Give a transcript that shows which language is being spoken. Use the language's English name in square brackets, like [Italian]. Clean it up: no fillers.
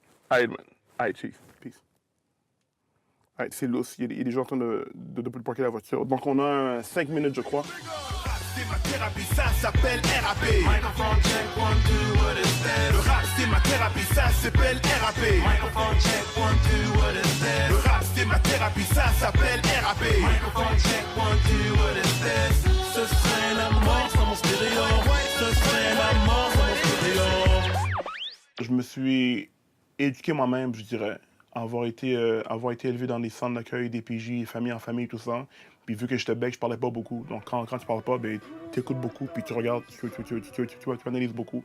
[English] Alright, man. Alright, cheese. Peace. Alright, [French] c'est lousse. Il y a des gens en train de parquer la voiture. Donc, on a 5 minutes, je crois. C'est ma thérapie, ça s'appelle RAP. [English] Microphone check, 1, 2, what is that? [French] Le rap c'est ma thérapie, ça s'appelle RAP. [English] Microphone check, 1, 2, what is that? [French] Le rap c'est ma thérapie, ça s'appelle RAP. [English] Microphone check, 1, 2, what is that? [French] Ce serait la mort sans mon stéréo. Ce serait la mort sans mon stéréo. Je me suis éduqué moi-même, je dirais. Avoir été élevé dans des centres d'accueil, des PJ, famille en famille, tout ça. Puis vu que j'étais bec, je parlais pas beaucoup. Donc quand tu parles pas, ben, tu écoutes beaucoup, puis tu regardes, tu analyses beaucoup.